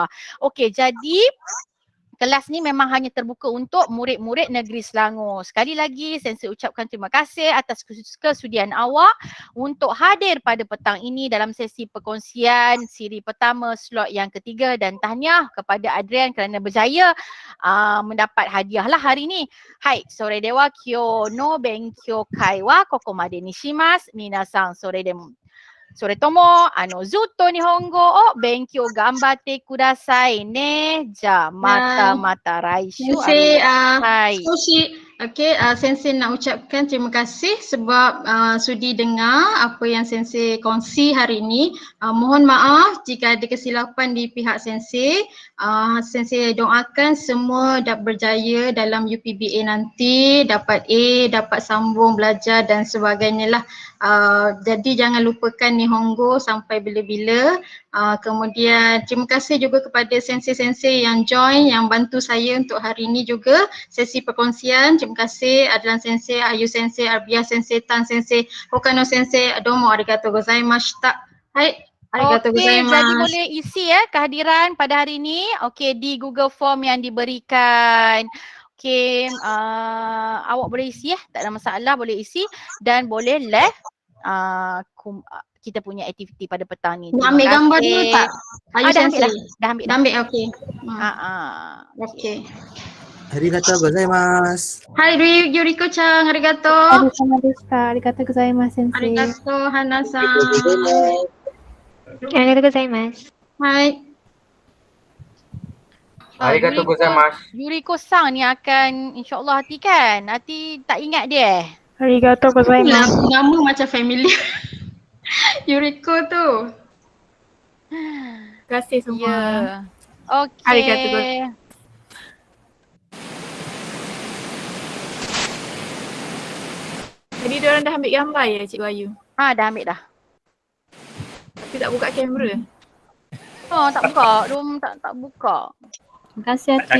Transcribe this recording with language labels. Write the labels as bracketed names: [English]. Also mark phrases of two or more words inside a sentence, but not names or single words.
[Malay] Okey, jadi kelas ni memang hanya terbuka untuk murid-murid Negeri Selangor. Sekali lagi saya ucapkan terima kasih atas kesudian awak untuk hadir pada petang ini dalam sesi perkongsian siri pertama slot yang ketiga, dan tahniah kepada Adrian kerana berjaya mendapat hadiah lah hari ini. [Japanese] Hai, それでは今日の勉強会はここまでにします. みなさんそれでも。それとも、ずっと日本語を勉強頑張ってくださいね. じゃ、また来週. Hai. [Malay] Sensei nak ucapkan terima kasih sebab sudi dengar apa yang Sensei kongsi hari ini. Mohon maaf jika ada kesilapan di pihak Sensei. Sensei doakan semua berjaya dalam UPBA nanti, dapat A, dapat sambung belajar dan sebagainya lah. Jadi jangan lupakan Nihongo sampai bila-bila. Kemudian terima kasih juga kepada sensei-sensei yang join, yang bantu saya untuk hari ini juga sesi perkongsian. Terima kasih Adlan Sensei, Ayu Sensei, Arbia Sensei, Tan Sensei, Hokano Sensei. [Japanese] どうもありがとうございました。はい、ありがとうございます. [Malay] Jadi boleh isi kehadiran pada hari ini di Google Form yang diberikan. Awak boleh isi tak ada masalah, boleh isi dan boleh left kita punya aktiviti pada petang ni. Nak ambil gambar dulu tak? Ayu Sensei. Dah ambil. Okey. Okey. [Japanese] ありがとうございます. はい Yuriko ちゃん、ありがとう. ありがとうございます、先生. ありがとう Hana さん. ありがとうございます. Hai. ありがとうございます. [Malay] Yuriko-san ni akan insya-Allah Hati kan? Hati tak ingat dia. [Japanese] ありがとうございます. [Malay] Nama macam familiar. Yuriko tu. Terima kasih semua. Okey. [Japanese] ありがとうございます. [Malay] Jadi diorang dah ambil gambar ya Cikgu Ayu? Dah ambil dah. Tapi tak buka kamera. Tak buka. Diorang tak buka. Terima kasih Hati.